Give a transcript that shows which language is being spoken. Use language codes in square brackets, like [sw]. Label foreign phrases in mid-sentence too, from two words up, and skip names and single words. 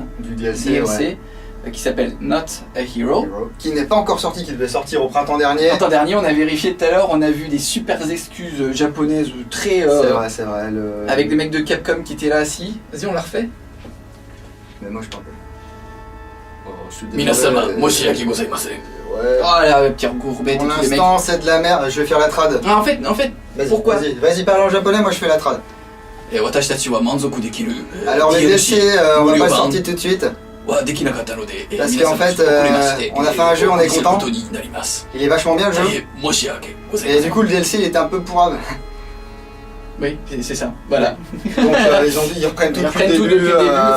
[fr] du DLC, ouais. Qui s'appelle Not a Hero. Qui n'est pas encore sorti, qui devait sortir au printemps dernier. Printemps dernier, on a vérifié tout à l'heure, on a vu des super excuses japonaises très... c'est vrai. Avec des mecs de Capcom qui étaient là assis. Vas-y, on la refait. Mais moi je parle pas. [ja] 皆様、申し訳ございません. [fr] Ouais. Oh la petite gourbette et Pour tous les mecs. l'instant, c'est de la merde, je vais faire la trad. Ah, en fait, pourquoi? Vas-y, parle en japonais, moi je fais la trad. [ja] Et 私たちは満足できる. [fr] Alors les DLC, on va pas sortir tout de suite. Parce qu'en fait, on a fait un jeu, on est content. Il est vachement bien le jeu. Et du coup, le DLC il était un peu pourrave. Oui, c'est ça, voilà. Donc ils ont dit, ils reprennent tout depuis le début.